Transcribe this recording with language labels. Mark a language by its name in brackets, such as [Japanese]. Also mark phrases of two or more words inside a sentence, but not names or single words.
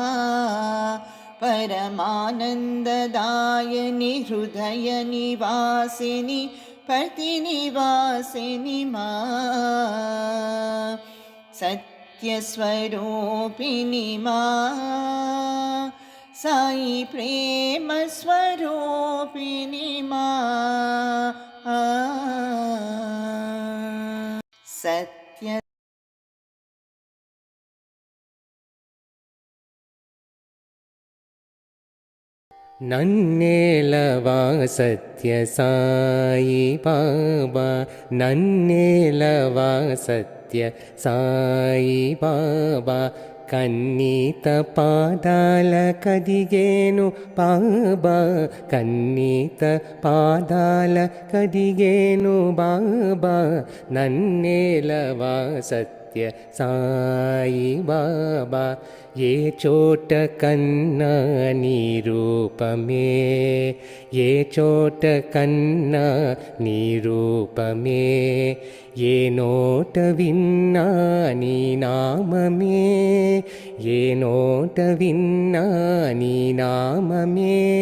[Sanskrit] परमानन्ददायिनि हृदयनिवासिनि प्रतिनिवासिनि मा सत्यस्वरूपिणि मा साई प्रेमस्वरूपिणि मा सत्य [Telugu] నన్నేలవా సత్య సాయి బాబా నన్నేలవా సత్య సాయి బాబా కన్నీత పాదాల కదిగేను బాబా కన్నీత పాదాల కదిగేను బాబా నన్నేలవా ಸತ್ಯ ಸಾಯಿ ಬಾಬಾ ఏ చోట కన్నా నీ రూపమే ఏ చోట కన్నా నీ రూపమే ఏ నోట విన్నా నీ నామమే ఏ నోట విన్నా నీ నామమే